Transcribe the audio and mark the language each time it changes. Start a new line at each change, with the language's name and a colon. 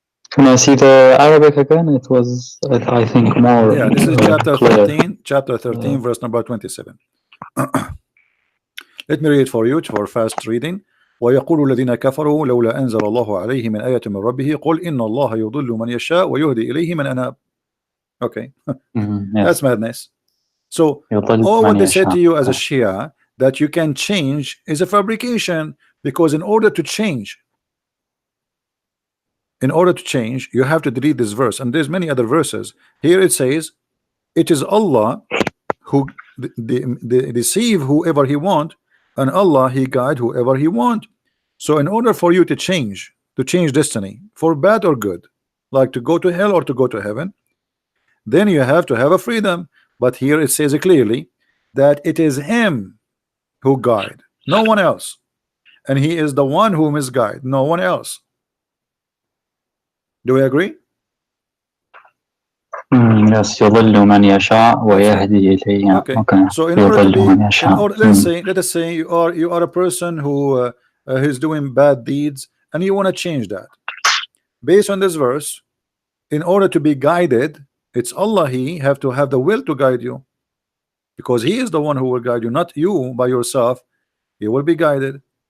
English: Can I see the Arabic again? It was, I think, more. Yeah, this is chapter clear. 13, verse number 27. Let me read it for you for fast reading.
Arabic: ويقول الذين كفروا لولا أنزل الله عليه من آية من ربه قل إن الله يضل من يشاء ويهدي إليه من أناب.
English: Okay, yes. That's madness. So all what they said to you as a Shia that you can change is a fabrication, because in order to change, you have to delete this verse, and there's many other verses. Here it says it is Allah who deceive whoever He want, and Allah He guide whoever He want. So in order for you to change destiny for bad or good, like to go to hell or to go to heaven, then you have to have a freedom. But here it says clearly that it is him who guide, no one else, and he is the one who misguide, no one else. Do we agree? Yes,
Arabic: يضل من يشاء
English: That's right.
Arabic: ويهدي إليه.
English: Okay. Okay. So in order to
Arabic: يضل
English: be,
Arabic: من
English: in
Arabic: يشاء.
English: order, let us say you are a person who is doing bad deeds, and you want to change that. Based on this verse, in order to be guided, it's Allah. He have to have the will to guide you, because He is the one who will guide you, not you by yourself. You will be guided.